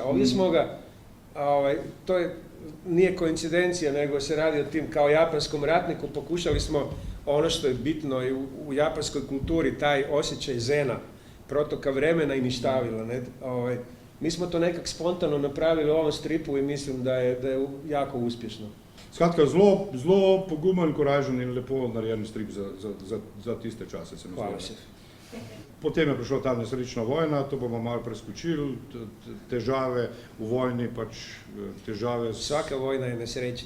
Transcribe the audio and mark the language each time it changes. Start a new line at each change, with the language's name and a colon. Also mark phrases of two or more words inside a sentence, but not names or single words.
Croatian: Ovdje smo ga, nije koincidencija, nego se radi o tim kao japanskom ratniku, pokušali smo ono što je bitno i u japanskoj kulturi, taj osjećaj zena, protoka vremena i ništavila. Mi smo to nekak spontano napravili u ovom stripu i mislim da je jako uspješno.
Slovenian: Skratka, zelo pogumen, koražen in lepo narejen strip za tiste čase, se mi zdi.
Croatian: Hvala, šef.
Slovenian: Potem je prišla ta nesrečna vojna, to bomo malo preskočili, težave v vojni, pač težave... Vsaka vojna je nesrečna.